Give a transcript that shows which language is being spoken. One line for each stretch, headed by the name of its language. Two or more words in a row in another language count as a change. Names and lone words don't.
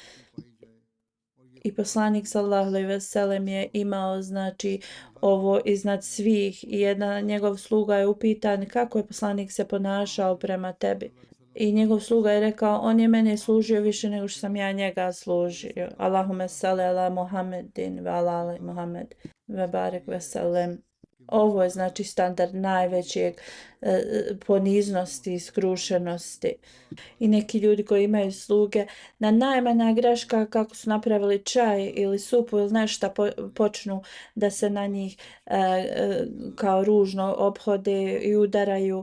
Bosnian: I poslanik
Arabic: صلى الله عليه وسلم
Bosnian: je imao znači ovo iznad svih i jedan njegov sluga je upitan kako je poslanik se ponašao prema tebi. I njegov sluga je rekao: on je mene služio više nego što sam ja njega služio.
Arabic: اللهم صل على محمد وعلى آل محمد وبارك وسلم.
Bosnian: Ovo je znači standard najvećeg poniznosti i skrušenosti. I neki ljudi koji imaju sluge, na najmanja greška kako su napravili čaj ili supu ili nešto, počnu da se na njih kao ružno ophode i udaraju.